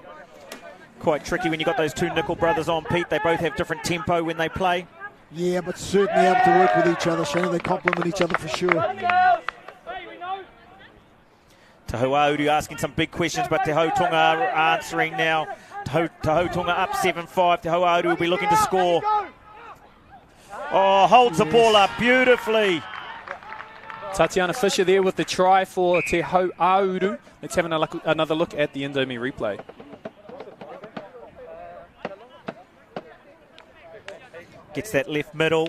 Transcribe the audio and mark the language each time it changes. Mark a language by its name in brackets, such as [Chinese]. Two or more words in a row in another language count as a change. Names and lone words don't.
[English] Quite tricky when you've got those two Nicol brothers on, Pete. They both have different tempo when they play. Yeah, but certainly able to work with each other, Shane. They complement each other for sure. Te Awamutu asking some big questions, but Te Hautonga are answering now. Te Hautonga up 7-5. Te Awamutu will be looking to score. Oh, holds the ball up beautifully. Tatiana Fisher there with the try for Te Awamutu. Let's have another look at the Indomie replay. Gets that left middle.